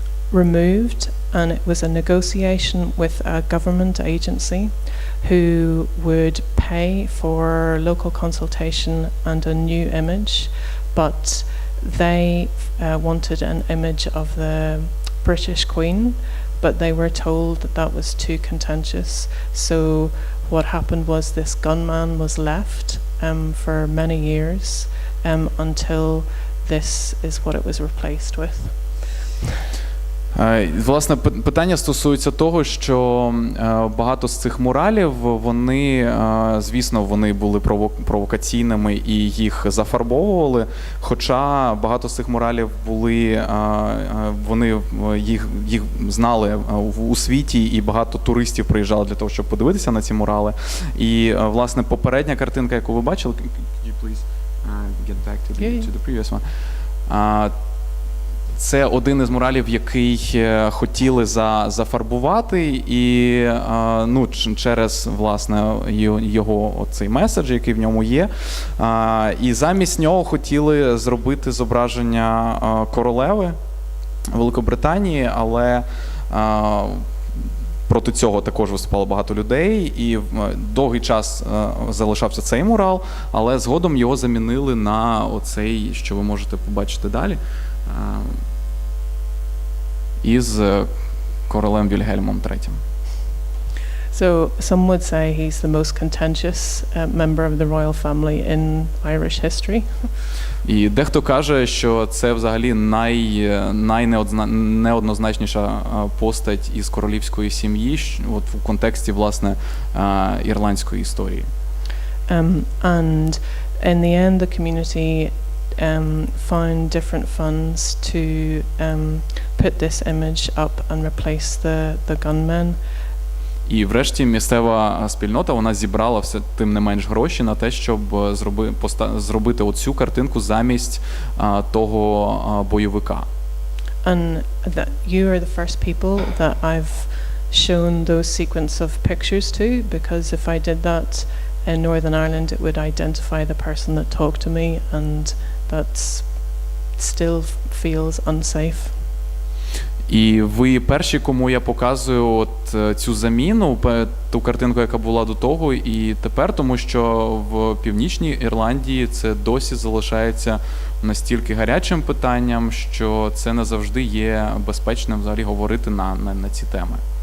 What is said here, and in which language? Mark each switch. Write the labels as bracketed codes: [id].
[en] removed, and it was a negotiation with a government agency who would pay for local consultation and a new image, but they wanted an image of the British Queen, but they were told that that was too contentious. So what happened was this gunman was left for many years until this is what it was replaced with. [uk] Власне, питання стосується того, що багато з цих муралів, вони, звісно, вони були провокаційними і їх зафарбовували, хоча багато з цих муралів були, вони їх знали у світі, і багато туристів приїжджали для того, щоб подивитися на ці мурали. І, власне, попередня картинка, яку ви бачили, [en] could you please get back to the previous one? [uk] Це один із муралів, який хотіли зафарбувати, і ну, через, власне, його цей меседж, який в ньому є. І замість нього хотіли зробити зображення королеви Великобританії, але проти цього також виступало багато людей, і довгий час залишався цей мурал, але згодом його замінили на оцей, що ви можете побачити далі, із королем Вільгельмом III. [en] So some would say he's the most contentious member of the royal family in Irish history. [uk] І дехто каже, що це взагалі найнеоднозначніша постать із королівської сім'ї, от в контексті, власне, ірландської історії. [en] And in the end the community found different funds to put this image up and replace the gunmen. [uk] І врешті місцева спільнота, вона зібрала все тим не менш гроші на те, щоб зробити оцю картинку замість того бойовика. [en] And that you are the first people that I've shown those sequence of pictures to, because if I did that in Northern Ireland it would identify the person that talked to me, and that still feels unsafe. [uk] І ви перші, кому я показую от цю заміну, ту картинку, яка була до того і тепер, тому що в Північній Ірландії це досі залишається настільки гарячим питанням, що це не завжди є безпечним взагалі говорити на ці теми.